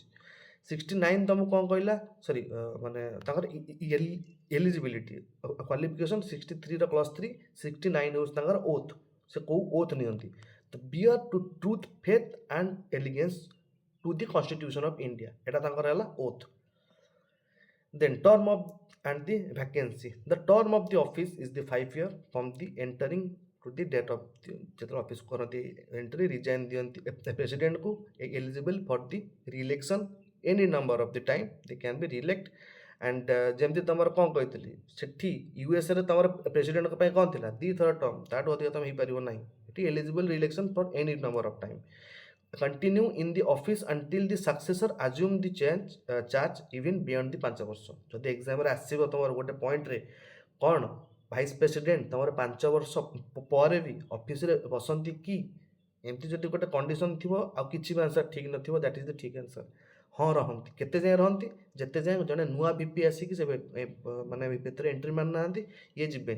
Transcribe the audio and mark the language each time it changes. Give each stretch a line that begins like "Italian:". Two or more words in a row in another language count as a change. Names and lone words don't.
Odia: 69 ତମକୁ କ'ଣ କହିଲା, ସରି ମାନେ ତାଙ୍କର
English: eligibility qualification.
Odia: 63ର +3, 69 ହେଉଛି ତାଙ୍କର ଓଥ୍। ସେ କେଉଁ ଓଥ୍ ନିଅନ୍ତି?
English: ତ bear to truth, faith and allegiance to the constitution of India,
Odia: ଏଇଟା ତାଙ୍କର ହେଲା ଓଥ୍।
English: Then term of and the vacancy. The term of the office is the 5 year from the entering to the date of the
Odia: ଯେତେବେଳେ ଅଫିସ୍ କରନ୍ତି ଏଣ୍ଟ୍ରି, ରିଜାଇନ୍ ଦିଅନ୍ତି ପ୍ରେସିଡେଣ୍ଟକୁ,
English: eligible for the reelection any number of the time they can be reelect.
Odia: ଆଣ୍ଡ ଯେମିତି ତମର କ'ଣ କହିଥିଲି ସେଠି ୟୁଏସ୍ଏରେ ତମର ପ୍ରେସିଡେଣ୍ଟଙ୍କ ପାଇଁ କ'ଣ ଥିଲା? 2 ଥର ଟର୍ମ, ତାଠୁ ଅଧିକ ତମେ ହେଇପାରିବ ନାହିଁ।
English: ଏଠି eligible reelection for any number of time. continue in the office until the successor assume the charge even beyond the 5 ବର୍ଷ।
Odia: ଯଦି ଏକ୍ଜାମ୍ରେ ଆସିବ ତମର ଗୋଟେ ପଏଣ୍ଟରେ କ'ଣ
English: vice president
Odia: ତମର 5 ବର୍ଷ ପରେ ବି ଅଫିସରେ ବସନ୍ତି କି? ଏମିତି ଯଦି ଗୋଟେ କଣ୍ଡିସନ୍ ଥିବ ଆଉ କିଛି ବି ଆନ୍ସର୍ ଠିକ୍ ନଥିବ,
English: that is the
Odia: ଠିକ୍ ଆନ୍ସର୍। ହଁ ରହନ୍ତି। କେତେ ଯାଏଁ ରହନ୍ତି? ଯେତେ ଯାଏଁ ଜଣେ ନୂଆ ଭିପି ଆସିକି ସେ ମାନେ ଭିତରେ ଏଣ୍ଟ୍ରି ମାରିନାହାନ୍ତି, ଇଏ ଯିବେନି।